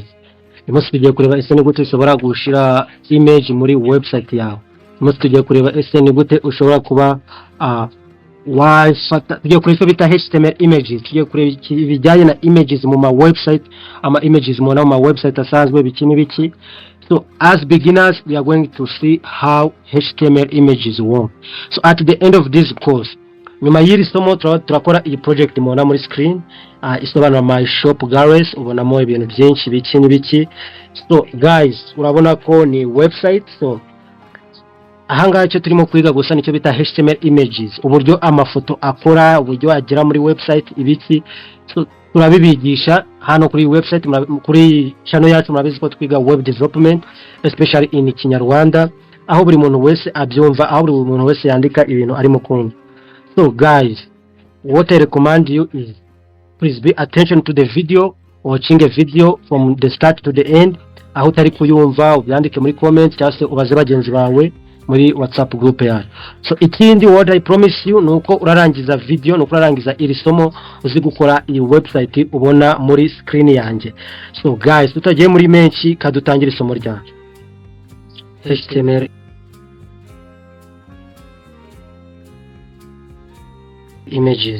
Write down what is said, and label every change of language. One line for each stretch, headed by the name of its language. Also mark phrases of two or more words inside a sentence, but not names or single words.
Kinyarwanda: Uyu munsi tugiye kureba ese ni gute ushobora gushira image muri website yawe. Uyu munsi tugiye kureba ese ni gute ushobora kuba tugiye kureba bita
English: HTML images,
Kinyarwanda: tugiye kureba ibijyanye na images mu ma website, ama images mu ma website asanzwe biki.
English: So as beginners, we are going to see how HTML images work. So at the end of this course,
Kinyarwanda: nyuma y'iri somo turakora iyi project mubona muri screen, isobanura
English: my shop galleries,
Kinyarwanda: ubonamo ibintu byinshi biki.
English: So guys,
Kinyarwanda: urabona ko ni website. So ahangaha icyo turimo kwiga gusa nicyo bita
English: HTML images,
Kinyarwanda: uburyo amafoto akora, uburyo agera muri website ibiki. So turabibigisha hano kuri website, kuri channel yacu murabizi ko twiga
English: web development especially in Kinyarwanda,
Kinyarwanda: aho buri muntu wese abyumva, aho buri muntu wese yandika ibintu arimo kumva.
English: So guys, what I recommend you is please be attention to the video, watching a video from the start to the end.
Kinyarwanda: Aho utari kuyumva ubyandike muri comments cyangwa se ubaze bagenzi bawe muri WhatsApp group yacu. So ikindi
English: what I promise you
Kinyarwanda: nuko urarangiza video, nuko urarangiza iri somo uzi gukora iyi website ubona muri screen yanjye.
English: So guys,
Kinyarwanda: tutagiye muri menshi kadutangira isomo ryacu.
English: HTML images.